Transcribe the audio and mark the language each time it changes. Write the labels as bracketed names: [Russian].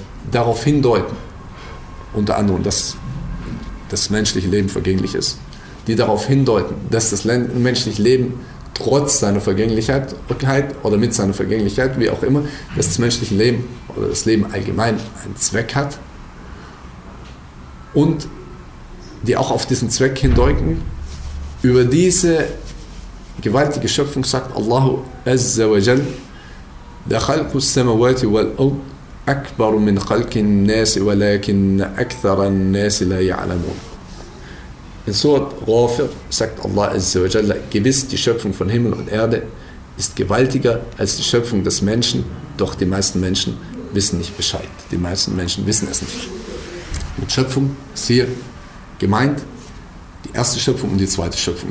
[German] darauf hindeuten, unter anderem, dass das menschliche Leben vergänglich ist, die darauf hindeuten, dass das menschliche Leben trotz seiner Vergänglichkeit oder mit seiner Vergänglichkeit, wie auch immer, dass das menschliche Leben oder das Leben allgemein einen Zweck hat, und die auch auf diesen Zweck hindeuten. Über diese gewaltige Schöpfung sagt Allahu Azza wa Jal, der [Arabic] خلق السماوات والأرض أكبر من خلق الناس ولكن أكثر الناس لا يعلمون. [German] In Surat Ghafir sagt Allah Azza wa Jalla, gewiss, die Schöpfung von Himmel und Erde ist gewaltiger als die Schöpfung des Menschen, doch die meisten Menschen wissen nicht Bescheid. Die meisten Menschen wissen es nicht. Mit Schöpfung ist hier gemeint die erste Schöpfung und die zweite Schöpfung.